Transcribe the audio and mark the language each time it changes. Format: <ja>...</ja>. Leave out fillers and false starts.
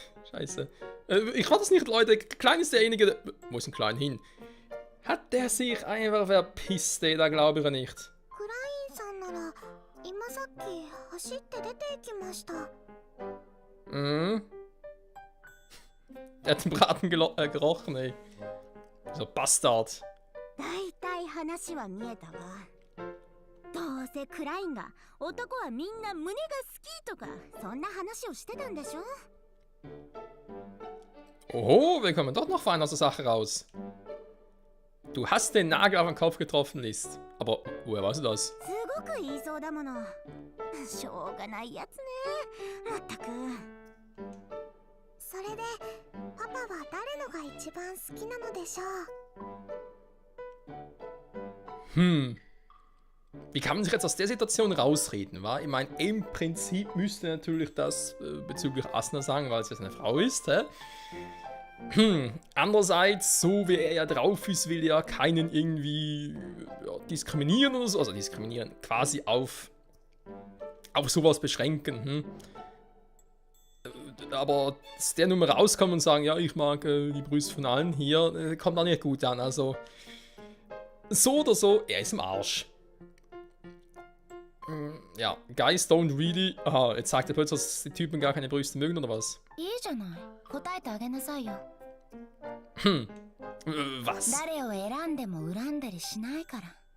<de>Scheiße. Ich hatte es nicht, Leute. Klein ist derjenige... Wo ist denn Klein hin? Hat der sich einfach verpisst, ey? Da glaube ich nicht.</de> <ja>クラインさんなら今さっき走って出て行きました。 Mhm.</ja> <de>Der hat den Braten gerochen, ey. So Bastard.</de> <ja>だいたい話は見えたわ。どうせクラインが男はみんな胸が好きとかそんな話をしてたんでしょ。</ja> <de>Oho, wir kommen doch noch fein aus der Sache raus. Du hast den Nagel auf den Kopf getroffen, List. Aber woher weißt du das?</de> <ja>すごく言いそうだもの。しょうがないやつね。まったく。それでパパは誰のが一番好きなのでしょう。</ja> <de>Wie kann man sich jetzt aus der Situation rausreden, wa? Ich meine, im Prinzip müsste natürlich das bezüglich Asuna sagen, weil es jetzt eine Frau ist, hä? Andererseits, so wie er ja drauf ist, will er ja keinen irgendwie diskriminieren oder so. Also diskriminieren, quasi auf sowas beschränken. Aber dass der Nummer rauskommt und sagen, ja, ich mag die Brüste von allen hier, kommt auch nicht gut an. Also, so oder so, er ist im Arsch. Ja,</de> <en>Guys don't really...</en> <de>Aha, jetzt sagt er plötzlich, dass die Typen gar keine Brüste mögen, oder was?</de> <ja>いいじゃない。答えてあげなさいよ。</ja> <de>Was?</de> <ja>誰を選んでも恨んだりしないから。</ja>